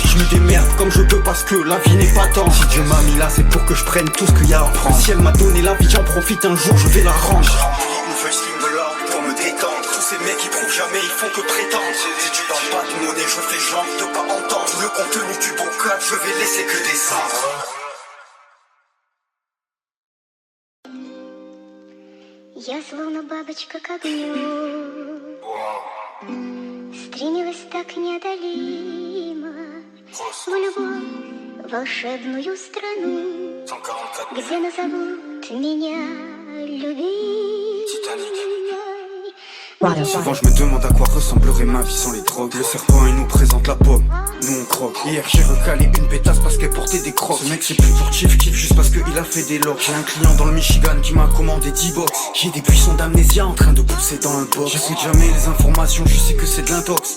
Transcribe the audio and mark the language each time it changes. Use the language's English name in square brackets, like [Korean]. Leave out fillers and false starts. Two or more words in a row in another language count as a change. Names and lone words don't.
[French] Je me démerde comme je peux parce que la vie n'est pas tant. Si Dieu m'a mis là, c'est pour que je prenne tout ce qu'il y a à prendre. Si elle m'a donné la vie, j'en profite un jour, je vais la rendre. Ces mecs qui prouvent jamais, ils font que prétendre. Si tu parles pas de monnaie, je fais genre de pas entendre. Le contenu du bocal, je vais laisser que des cendres. [Russian] Я словно бабочка к огню, стремилась так неодолимо в любовь, волшебную страну, где назовут меня любимой. [French] Souvent je me demande à quoi ressemblerait ma vie sans les drogues. Le serpent il nous présente la pomme, nous on croque. Hier j'ai recalé une pétasse parce qu'elle portait des crocs. Ce mec c'est plus pour kiff juste parce qu'il il a fait des locks. J'ai un client dans le Michigan qui m'a commandé 10 box. J'ai des buissons d'amnésia en train de pousser dans un box. J'écoute jamais les informations, je sais que c'est de l'intox.